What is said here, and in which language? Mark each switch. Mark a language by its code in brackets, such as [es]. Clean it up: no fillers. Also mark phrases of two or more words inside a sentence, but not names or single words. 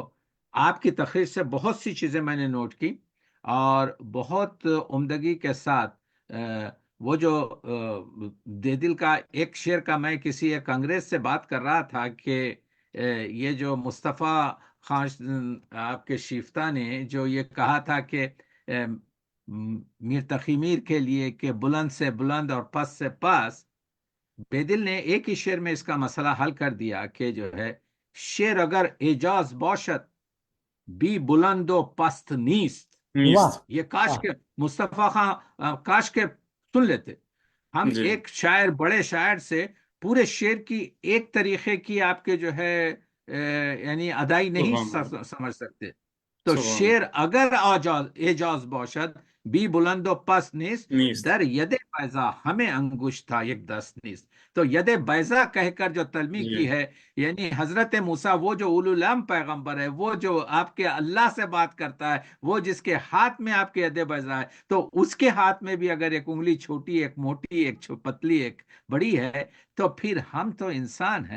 [ur] آپ کی تقریر سے بہت سی چیزیں میں نے نوٹ کی، اور بہت عمدگی کے ساتھ وہ جو دے دل کا ایک شعر کا، میں کسی ایک انگریز سے بات کر رہا تھا کہ یہ جو مصطفیٰ خان آپ کے شیفتہ نے جو یہ کہا تھا کہ میر تقی میر کے لیے کہ بلند سے بلند اور پس سے پس، بے دل نے ایک ہی شعر میں اس کا مسئلہ حل کر دیا کہ جو ہے [fa] شعر اگر اعجاز باشد بھی بلند و پست نیست۔ [ur] واہ نیست یہ کاش واہ کے مصطفیٰ خان کاش کے سن لیتے۔ ہم جی ایک شاعر، بڑے شاعر سے پورے شعر کی ایک طریقے کی آپ کے جو ہے یعنی ادائی نہیں [ar] سبحان اللہ [ur] سمجھ سکتے۔ تو سبحان شعر اللہ [fa] اگر اعجاز باشد بھی بلند و پست نیست، نیست در ید بیضا ہمیں انگشت تھا یک دست نیست۔ [ur] تو ید بیضا کہہ کر جو تلمی جی کی ہے، یعنی حضرت موسیٰ، وہ جو [ar] اولو العلم [ur] پیغمبر ہے، وہ جو آپ کے اللہ سے بات کرتا ہے، وہ جس کے ہاتھ میں آپ کے ید بیضا ہے، تو اس کے ہاتھ میں بھی اگر ایک انگلی چھوٹی، ایک موٹی، ایک پتلی، ایک بڑی ہے، تو پھر ہم تو انسان ہیں۔